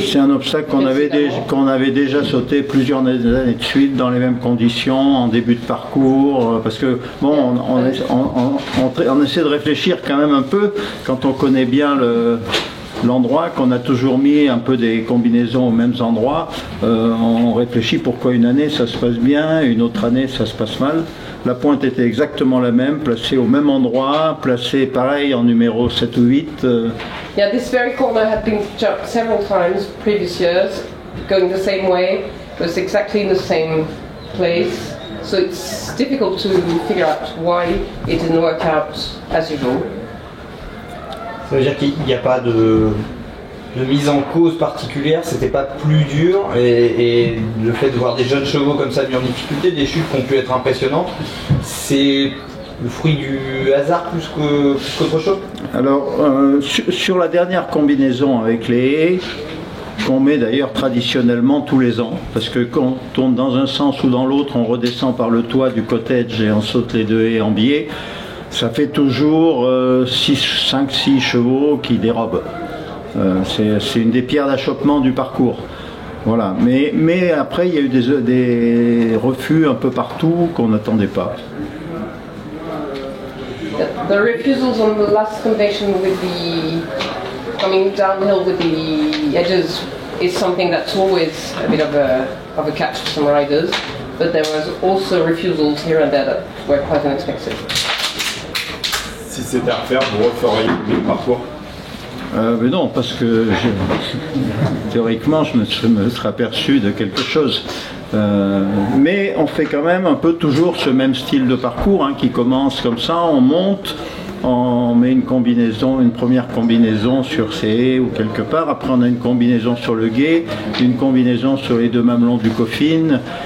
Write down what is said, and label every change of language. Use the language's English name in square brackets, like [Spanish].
[French] C'est un obstacle qu'on avait déjà sauté plusieurs années de suite dans les mêmes conditions, en début de parcours, parce que bon, on essaie de réfléchir quand même un peu, quand on connaît bien l'endroit, qu'on a toujours mis un peu des combinaisons aux mêmes endroits, on réfléchit pourquoi une année ça se passe bien, une autre année ça se passe mal. La pointe était exactement la même, placée au même endroit, placée pareil en numéro 7 ou 8. [English] Yeah, this very corner had been jumped several times previous years, going the same way. It was exactly in the same place. So it's difficult to figure out why it didn't work out as usual. [French] Ça veut dire qu'il n'y a pas de mise en cause particulière, c'était pas plus dur, et le fait de voir des jeunes chevaux comme ça mis en difficulté, des chutes qui ont pu être impressionnantes, c'est le fruit du hasard plus qu'autre chose? Alors, sur la dernière combinaison avec les haies, qu'on met d'ailleurs traditionnellement tous les ans, parce que quand on tourne dans un sens ou dans l'autre, on redescend par le toit du cottage et on saute les 2 haies en biais, ça fait toujours 5-6 chevaux qui dérobent. C'est une des pierres d'achoppement du parcours. Voilà. Mais après, il y a eu des refus un peu partout qu'on n'attendait pas. [English] The refusals on the last combination with the coming downhill with the edges is something that's always a bit of a catch for some riders, but there was also refusals here and there that were quite unexpected. [French] Si c'était à refaire, vous referiez le parcours? Mais non, parce que théoriquement, je me serais aperçu de quelque chose. Mais on fait quand même un peu toujours ce même style de parcours hein, qui commence comme ça, on monte, on met une combinaison, une première combinaison sur ces haies ou quelque part, après on a une combinaison sur le gué, une combinaison sur les deux mamelons du coffin.